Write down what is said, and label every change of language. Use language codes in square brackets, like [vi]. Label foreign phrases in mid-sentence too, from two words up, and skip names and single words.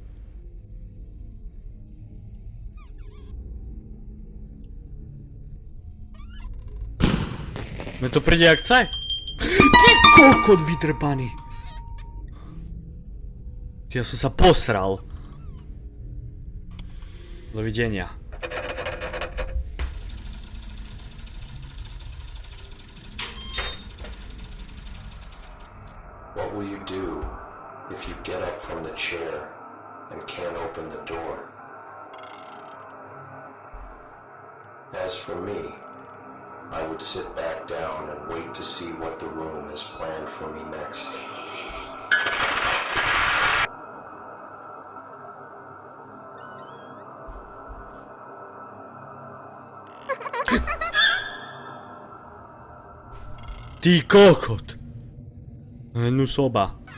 [sk] Mne to príde jak caj. Ty kokot vytrpaný. Ja som sa posral. Dovidenia. [en] What will you do if you get up from the chair and can't open the door? As for me, I would sit back down and wait to see what the room has planned for me next. [sk] Ty kokot. No soba.